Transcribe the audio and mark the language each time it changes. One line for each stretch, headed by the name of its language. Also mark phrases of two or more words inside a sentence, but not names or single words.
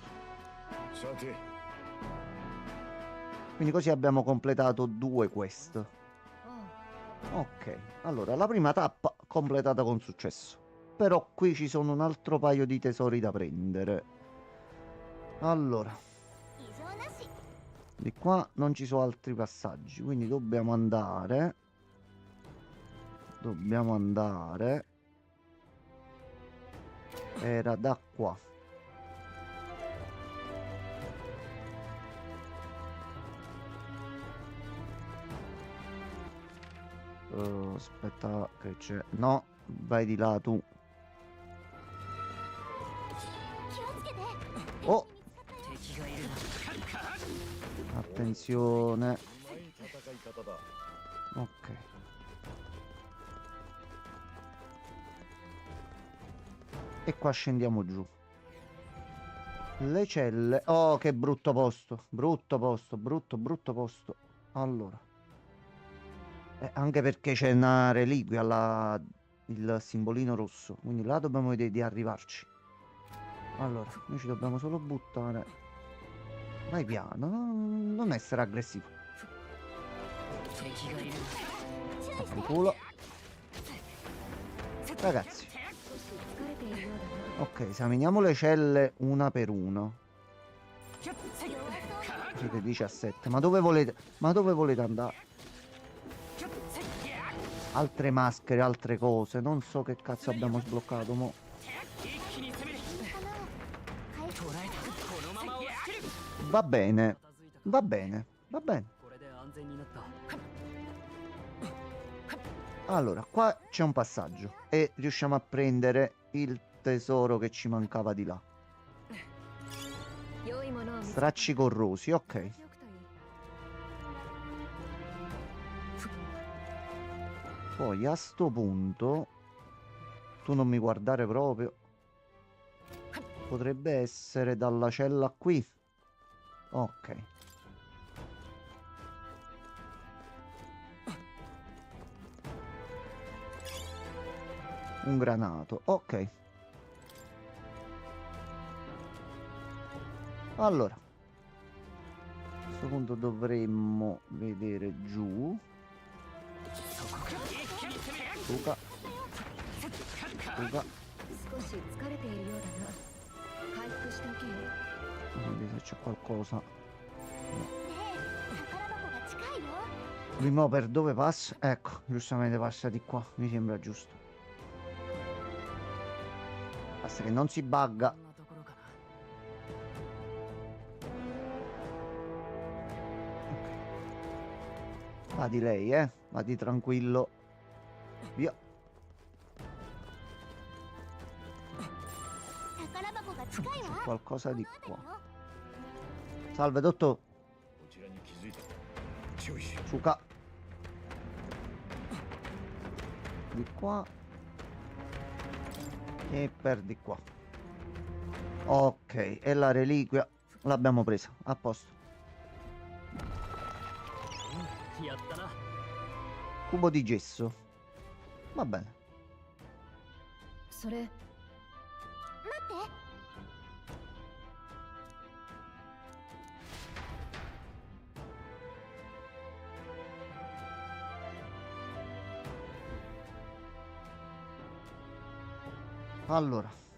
Japanese: さて
Italian: Quindi così abbiamo completato 2 quest. Ok, allora la prima tappa completata con successo. Però qui ci sono un altro paio di tesori da prendere. Allora,
Japanese: 異常なし
Italian: di qua non ci sono altri passaggi, quindi dobbiamo andare. Dobbiamo andare. Era da qua. Aspetta che c'è. No, vai di là tu.
Japanese: 気をつけて
Italian: Oh,
Japanese: 敵がいるな
Italian: attenzione.
Japanese: うまい戦い方だ
Italian: Ok. E qua scendiamo giù. Le celle. Oh, che brutto posto. Brutto posto, brutto posto. Allora. Anche perché c'è una reliquia, il simbolino rosso. Quindi là dobbiamo vedere di arrivarci. Allora, noi ci dobbiamo solo buttare. Vai piano, non essere aggressivo.
Japanese: 敵がいる
Italian: Apri culo. Ragazzi.
Japanese: 疲れているようだな
Italian: Ok, esaminiamo le celle una per una. Siete 17. Ma dove volete andare? Altre maschere, altre cose. Non so che cazzo abbiamo sbloccato mo.
Japanese: 一気に攻めるかな回復捕らえたこのまま押し切る
Italian: Va bene, va bene, va bene.
Japanese: これで安全になった
Italian: Allora, qua c'è un passaggio e riusciamo a prendere il tesoro che ci mancava di là.
Japanese: 良いものを見つけ
Italian: Stracci corrosi, ok.
Japanese: ておくといい
Italian: Poi a sto punto, tu non mi guardare proprio. Potrebbe essere dalla cella qui. Ok. Un granato, ok. Allora, a questo punto dovremmo vedere giù. Luca. Luca.
Japanese: 少し疲れているようだな回復しておけよ
Italian: Vedi se c'è qualcosa.
Japanese: ねえ宝箱が近いよ
Italian: Prima per dove passa? Ecco, giustamente passa di qua. Mi sembra giusto. Basta che non si bugga.
Japanese: こんなところかな
Italian: Va di lei, va di tranquillo. Via.
Japanese: 宝箱が近い
Italian: C'è
Japanese: わ
Italian: qualcosa di
Japanese: この
Italian: qua.
Japanese: 辺りよ
Italian: Salve, dottor.
Japanese: こちらに気づいた注意しろ
Italian: Suca. Di qua. E per di qua. Ok, e la reliquia l'abbiamo presa. A posto.
Japanese: やったな
Italian: Cubo di gesso. Va bene.
Japanese: それ待って
Italian: Allora.